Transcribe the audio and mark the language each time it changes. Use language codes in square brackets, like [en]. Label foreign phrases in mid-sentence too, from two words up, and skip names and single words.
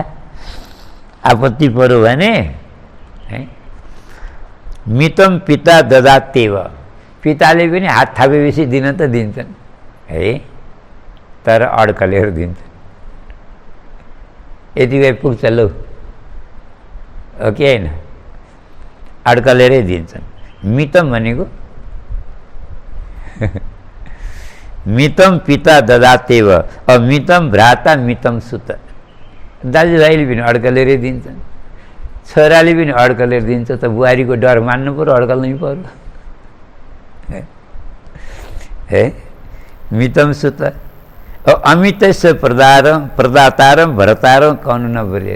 [ne] आपत्ति पऱ्यो भने है, [sa] मितम पिता ददात्येव, [ne] पिताले पनि हात थापेपछि दिन त दिन्छन् है, तर अड्कलेर दिन्छन्। यति भए पुग्छ लौ, हो कि होइन? अड्कलेरै दिन्छन्। [sa] मितम भनेको मितम पिता ददात्येव, अमितम भ्राता मितम सुत। [ne] दाजुभाइले पनि अड्कलेरै दिन्छन्, छोराले पनि अड्कलेर दिन्छ त बुहारीको डर मान्नु पऱ्यो, अड्कल्नै पऱ्यो है। [sa] मितम सुत अमितस्य प्रदातारम भरतारम कौन नभरेत।